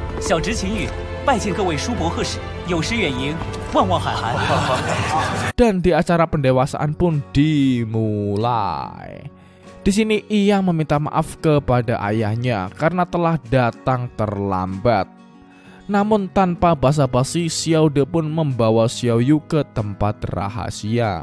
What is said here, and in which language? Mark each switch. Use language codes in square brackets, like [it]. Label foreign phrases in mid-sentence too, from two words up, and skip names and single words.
[zh] 小侄秦羽拜见各位叔伯贺使，有失远迎，万望海涵。 [id] Dan di acara pendewasaan pun dimulai. Di sini ia meminta maaf kepada ayahnya karena telah datang terlambat. Namun tanpa basa-basi, Xiaode pun membawa Xiaoyu ke tempat rahasia.